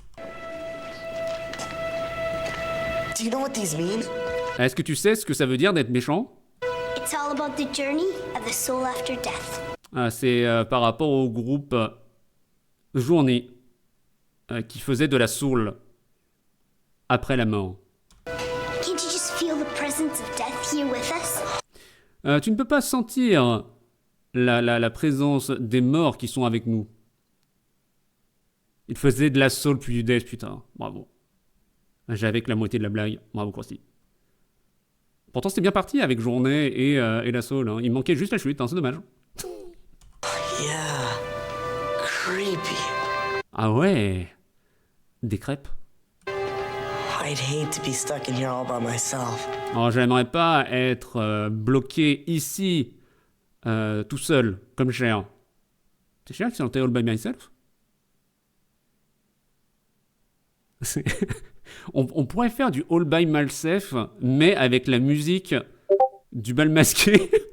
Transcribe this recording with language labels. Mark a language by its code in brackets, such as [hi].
[en] Do you know what these mean? [fr] Est-ce que tu sais ce que ça veut dire d'être méchant? [en] It's all about the journey of the soul after death. [fr] C'est par rapport au groupe Journée qui faisait de la soul après la mort. [en] Can't you just feel the presence of death here with us? [fr] Tu ne peux pas sentir la présence des morts qui sont avec nous. Il faisait de la soul puis du death, putain. Bravo. J'avais que la moitié de la blague. Bravo, Crosti. Pourtant, c'était bien parti avec Journée et la soul. Hein. Il manquait juste la chute, hein, c'est dommage. [en] Yeah. Creepy. [fr] Ah ouais. Des crêpes. [en] I'd hate to be stuck in here all by myself. [fr] Alors, j'aimerais pas être bloqué ici, tout seul, comme Cher. C'est Cher qui s'est enterré [en] all by myself? [fr] On pourrait faire du [en] all by myself, [fr] mais avec la musique du bal masqué.